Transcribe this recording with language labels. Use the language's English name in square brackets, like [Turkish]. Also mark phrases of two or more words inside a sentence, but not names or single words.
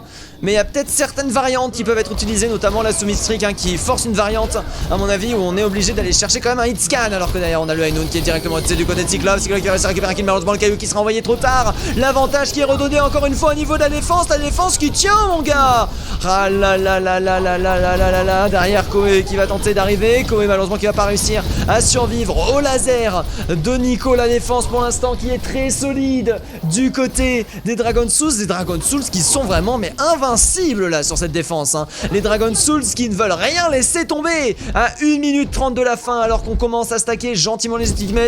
[French] Mais il y a peut-être certaines variantes qui peuvent être utilisées, notamment la Soumistrick hein, qui force une variante à mon avis où on est obligé d'aller chercher quand même un [English] hit scan. [French] Alors que d'ailleurs on a le Ainoun qui est directement du côté de Cyclope. Cyclope qui va réussir à récupérer un kill, malheureusement le caillou qui sera envoyé trop tard. L'avantage qui est redonné encore une fois au niveau de la défense qui tient mon gars. Ah là là là là là là là là là là. Derrière Koé qui va tenter d'arriver. Koé malheureusement qui va pas réussir à survivre au laser de Nico. La défense pour l'instant qui est très solide du côté des Dragon Souls. Des Dragon Souls qui sont vraiment mais invincibles là sur cette défense, hein. Les Dragon Souls qui ne veulent rien laisser tomber à 1 minute 30 de la fin, alors qu'on commence à stacker gentiment les ultimates.